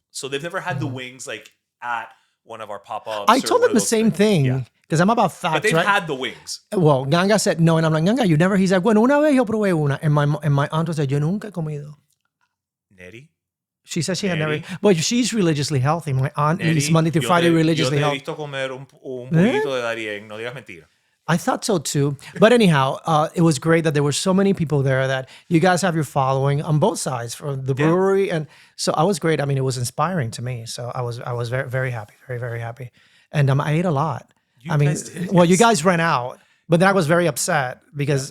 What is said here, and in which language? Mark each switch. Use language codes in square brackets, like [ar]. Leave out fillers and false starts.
[en] So they've never had the wings like at one of our pop ups. I told them the same thing because I'm about facts. But they've right? had the wings. Well, Ganga said no, and I'm like, Ganga, you never. He's like, [es] bueno, una vez yo probé una, [en] and my aunt was like, [es] yo nunca he comido. [en] Nettie. She says she had never. But she's religiously healthy. My aunt eats Monday through Friday religiously healthy. [es] Yo te he visto comer un poquito de Darien. No digas mentira. [en] I thought so too. But anyhow, it was great that there were so many people there that you guys have your following on both sides for the brewery. And so I was great. I mean, it was inspiring to me. So I was very, very happy, very, very happy. And I ate a lot. You guys ran out, but then I was very upset because.